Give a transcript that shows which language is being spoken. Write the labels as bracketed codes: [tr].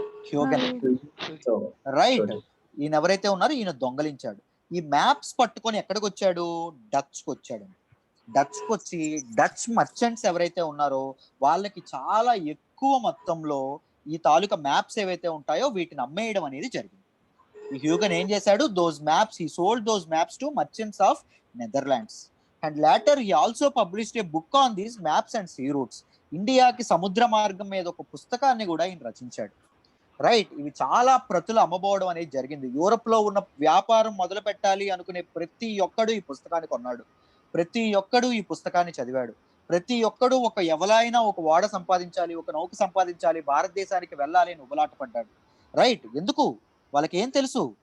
[te] హ్యూగెన్. Right, ఈయన ఎవరైతే ఉన్నారో ఈయన దొంగలించాడు. ఈ మ్యాప్స్ పట్టుకొని ఎక్కడికి వచ్చాడు? డచ్ కి వచ్చాడు. డచ్ కి వచ్చి డచ్ మర్చెంట్స్ ఎవరైతే ఉన్నారో వాళ్ళకి చాలా ఎక్కువ మొత్తంలో ఈ తాలూకా మ్యాప్స్ ఏవైతే ఉంటాయో వీటిని అమ్మేయడం అనేది జరిగింది. ఈ హ్యూగన్ ఏం చేశాడు? [en] he sold those maps to merchants of Netherlands. And later he also published a book on these maps and sea routes. [te] ఇండియాకి సముద్ర మార్గం మీద ఒక పుస్తకాన్ని కూడా ఈయన రచించాడు. రైట్, ఇవి చాలా ప్రతులు అమ్మబోవడం అనేది జరిగింది. యూరోప్ లో ఉన్న వ్యాపారం మొదలు పెట్టాలి అనుకునే ప్రతి ఒక్కడు ఈ పుస్తకాన్ని కొన్నాడు, ప్రతి ఒక్కడు ఈ పుస్తకాన్ని చదివాడు, ప్రతి ఒక్కడు ఎవరైనా ఒక ఓడ సంపాదించాలి, ఒక నౌక సంపాదించాలి, భారతదేశానికి వెళ్ళాలి అని ఉబలాట పడ్డాడు. రైట్, ఎందుకు? వాళ్ళకి ఏం తెలుసు?